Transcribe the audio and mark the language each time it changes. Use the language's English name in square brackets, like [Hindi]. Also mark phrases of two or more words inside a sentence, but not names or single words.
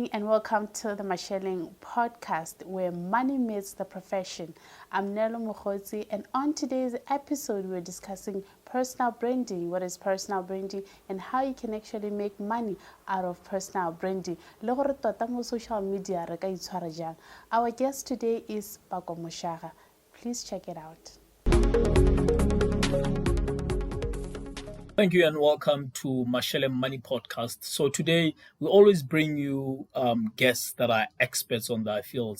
[English] welcome to the Masheleng podcast where money meets the profession. I'm Nelo Mokgotsi, and on today's episode we're discussing personal branding. What is personal branding and how you can actually make money out of personal branding. [Tswana] Le gore tota mo [English] social media [Tswana] re ka itshwara jang. [English] Our guest today is Pako Moshaga. Please check it out. Thank you and welcome to Masheleng Money Podcast. So today we always bring you guests that are experts on their fields.